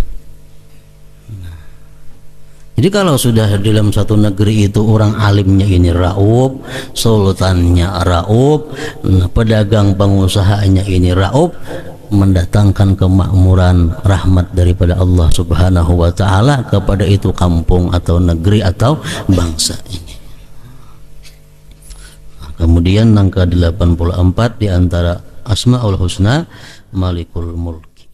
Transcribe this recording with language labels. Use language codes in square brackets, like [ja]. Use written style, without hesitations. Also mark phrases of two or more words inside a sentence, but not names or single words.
[id] Jadi kalau sudah dalam satu negeri itu orang alimnya ini raub, sultannya raub, pedagang pengusahanya ini raub, mendatangkan kemakmuran rahmat daripada [ar] Allah Subhanahu wa taala [id] kepada itu kampung atau negeri atau bangsa ini. Kemudian yang ke-84 di antara [ar] Asmaul Husna Malikul Mulk.